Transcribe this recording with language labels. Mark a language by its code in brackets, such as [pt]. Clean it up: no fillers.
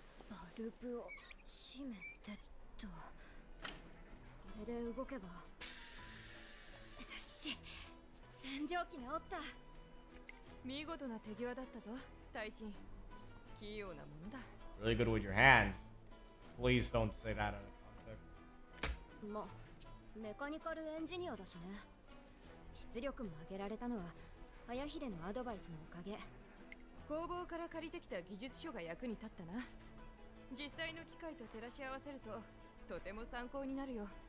[ja] バルブを閉めてっと。これで動けば。よし、洗浄機直った。見事な手際だったぞ、大臣。器用なものだ。 [en] Really good with your hands. Please don't say that in a context. [ja] ま、メカニカルエンジニアだしね。出力も上げられたのは早秀のアドバイスのおかげ。工房から借りてきた技術書が役に立ったな。実際の機械と照らし合わせるととても参考になるよ。